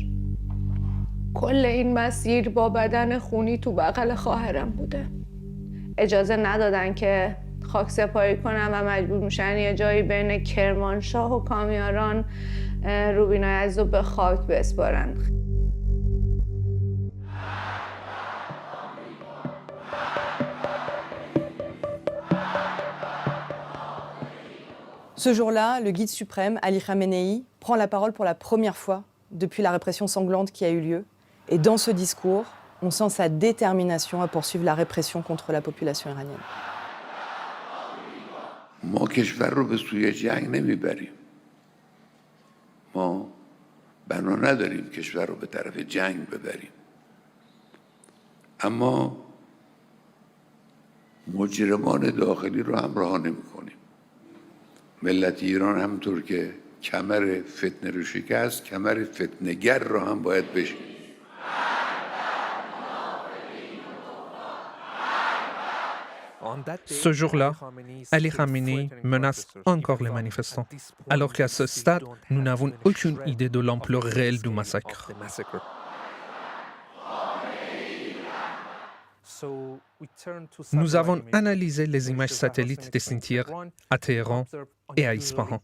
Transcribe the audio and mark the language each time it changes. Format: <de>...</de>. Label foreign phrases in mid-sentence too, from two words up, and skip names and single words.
<fa>کل این مسیر با بدن خونی تو بغل خواهرم بوده. اجازه ندادن که خاک سپاری کنن و مجبور میشن یه جایی بین کرمانشاه و کامیاران روبینای عزیز رو به خاک بسپارن.</fa> <fr>Ce jour-là, le guide suprême, Ali Khamenei, prend la parole pour la première fois depuis la répression sanglante qui a eu lieu. Et dans ce discours, on sent sa détermination à poursuivre la répression contre la population iranienne.</fr> <fa>ما کشور رو به سوی جنگ نمیبریم. ما بنا نداریم کشور رو به طرف جنگ ببریم. اما مجرمان داخلی رو همراه نمی‌کنیم. ملت ایران همونطور که کمر فتنه رو شکست، کمر فتنه‌گر رو هم باید بشکنیم.</fa> <fr>Ce jour-là, Ali Khamenei menace encore les manifestants, alors qu'à ce stade, nous n'avons aucune idée de l'ampleur réelle du massacre. Nous avons analysé les images satellites des cimetières à Téhéran et à Ispahan.</fr>